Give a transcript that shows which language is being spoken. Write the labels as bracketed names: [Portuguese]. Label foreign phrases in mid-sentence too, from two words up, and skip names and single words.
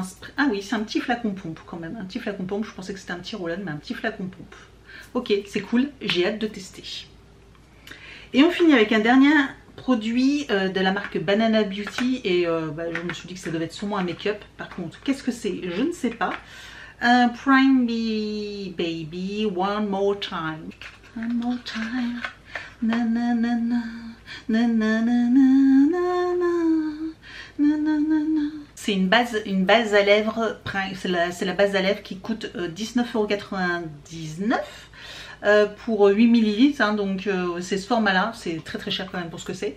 [French] Ah oui, c'est un petit flacon pompe quand même. Un petit flacon pompe, je pensais que c'était un petit roll-on, mais un petit flacon pompe. Ok, c'est cool, j'ai hâte de tester. Et on finit avec un dernier produit de la marque Banana Beauty. Et je me suis dit que ça devait être sûrement un make-up. Par contre, qu'est-ce que c'est? Je ne sais pas. Prime Me Baby, One More Time. One More Time. Na na na na. C'est une base à lèvres, c'est la base à lèvres qui coûte 19,99 € pour 8 ml, hein, donc c'est ce format là, c'est très très cher quand même pour ce que c'est.